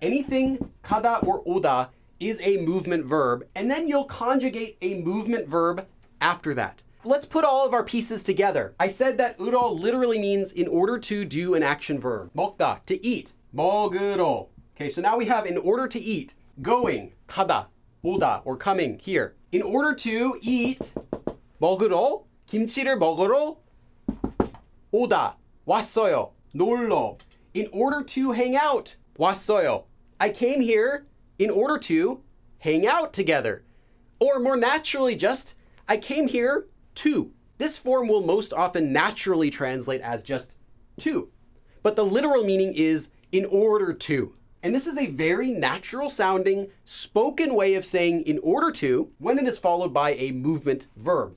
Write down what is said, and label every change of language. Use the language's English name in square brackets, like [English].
[English] Anything 가다 or 오다 is a movement verb, and then you'll conjugate a movement verb after that. Let's put all of our pieces together. I said that uro literally means in order to do an action verb. 먹다, to eat, 먹으러. Okay, so now we have in order to eat, going, 가다, 오다, or coming, here. In order to eat, [Korean] 먹으러, 김치를 먹으러 오다, 왔어요, 놀러. [English] In order to hang out, 왔어요. I came here in order to hang out together. Or more naturally just, I came here to. This form will most often naturally translate as just to. But the literal meaning is in order to. And this is a very natural sounding spoken way of saying in order to when it is followed by a movement verb.